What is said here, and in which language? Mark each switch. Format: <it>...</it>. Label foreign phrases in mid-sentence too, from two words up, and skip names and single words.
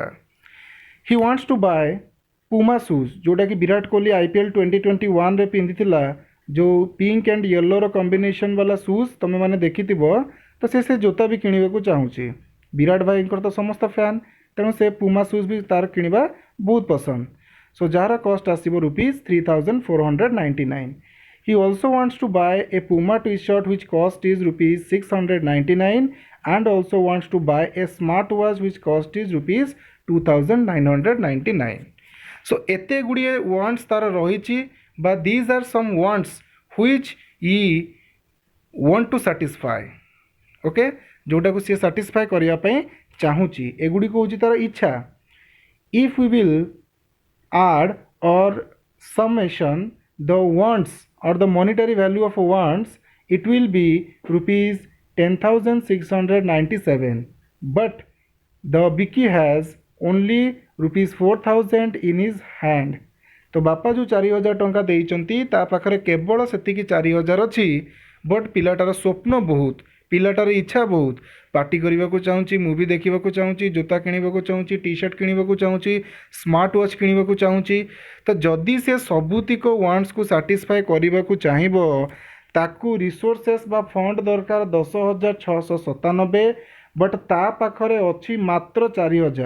<en>He wants to buy Puma shoes,</en> <or>ଯେଉଁଟାକି ବିରାଟ କୋହଲି IPL 2021ରେ ପିନ୍ଧିଥିଲା, ଯେଉଁ</or> <en>pink and yellow's combination</en> <or>ବାଲା ସୁଜ୍ ତୁମେମାନେ ଦେଖିଥିବ, ତ ସେ ଜୋତା ବି କିଣିବାକୁ ଚାହୁଁଛି. ବିରାଟ ଭାଇଙ୍କର ତ ସମସ୍ତ ଫ୍ୟାନ୍, ତେଣୁ ସେ</or> <en>Puma shoes</en> <or>ବି ତା'ର କିଣିବା ବହୁତ ପସନ୍ଦ. ସୋ ଯାହାର କଷ୍ଟ ଆସିବ ₹3,499.</or> <en>He also wants to buy a Puma T shirt which cost is ₹699 and also wants to buy a smart watch which cost is ₹2,999. So</en> <or>ଏତେ ଗୁଡ଼ିଏ ୱାଣ୍ଟସ୍ ତା'ର ରହିଛି, ବା</or> <en>these are some wants which he want to satisfy.</en> <or>ଓକେ, ଯେଉଁଟାକୁ ସିଏ ସାଟିସ୍ଫାଏ କରିବା ପାଇଁ ଚାହୁଁଛି, ଏଗୁଡ଼ିକ ହେଉଛି ତା'ର ଇଚ୍ଛା.</or> <en>If we will add or summation the wants or the monetary value of wants, it will be ₹10,697, but the Vicky has only ₹4,000 in his hand.</en> <or>ତ ବାପା ଯେଉଁ 4,000 ଟଙ୍କା ଦେଇଛନ୍ତି, ତା ପାଖରେ କେବଳ ସେତିକି 4,000 ଅଛି. ବଟ୍ ପିଲାଟାର ସ୍ୱପ୍ନ ବହୁତ, ପିଲାଟାର ଇଚ୍ଛା ବହୁତ. ପାର୍ଟି କରିବାକୁ ଚାହୁଁଛି, ମୁଭି ଦେଖିବାକୁ ଚାହୁଁଛି, ଜୋତା କିଣିବାକୁ ଚାହୁଁଛି, ଟି ସାର୍ଟ କିଣିବାକୁ ଚାହୁଁଛି,</or> <en>smart watch</en> <or>କିଣିବାକୁ ଚାହୁଁଛି. ତ ଯଦି ସେ ସବୁତିକ ୱାଣ୍ଟସ୍କୁ ସାଟିସ୍ଫାଏ କରିବାକୁ ଚାହିଁବ, ତାକୁ ରିସୋର୍ସେସ୍ ବା ଫଣ୍ଡ ଦରକାର 10,697, ବଟ୍ ତା ପାଖରେ ଅଛି ମାତ୍ର 4,000.</or>